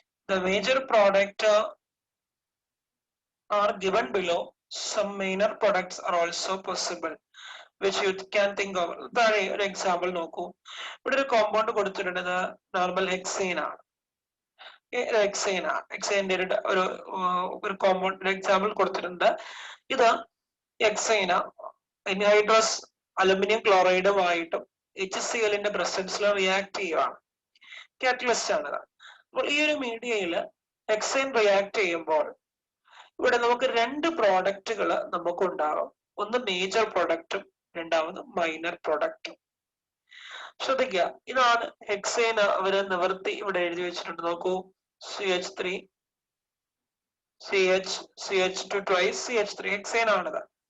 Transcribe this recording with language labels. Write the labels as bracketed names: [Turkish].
[English] The major product are given below. Some minor products are also possible which you can think of. [Malayalam] താഴെ ഒരു example നോക്കൂ. ഇവിടെ ഒരു compound കൊടുത്തിട്ടുള്ളത് normal hexane ആണ്. എക്സൈൻ്റെ ഒരു കോമ്പൗണ്ട് എക്സാമ്പിൾ കൊടുത്തിട്ടുണ്ട്. ഇത് എക്സൈന അൻഹൈഡ്രസ് അലുമിനിയം ക്ലോറൈഡുമായിട്ടും HCl പ്രസൻസിൽ റിയാക്ട് ചെയ്യുകയാണ്, കാറ്റലിസ്റ്റ് ആണ്. അപ്പോൾ ഈ ഒരു മീഡിയയിൽ എക്സൈൻ റിയാക്ട് ചെയ്യുമ്പോൾ ഇവിടെ നമുക്ക് 2 പ്രോഡക്റ്റുകൾ നമുക്ക് ഉണ്ടാകും. ഒന്ന് മേജർ പ്രൊഡക്റ്റും രണ്ടാമത് മൈനർ പ്രൊഡക്റ്റും. ശ്രദ്ധിക്കുക, ഇതാണ് ഹെക്സൈൻ അവര് നിവർത്തി ഇവിടെ എഴുതി വെച്ചിട്ടുണ്ട്. നോക്കൂ, CH3 CH2 twice CH3 hexyne ആണിത്.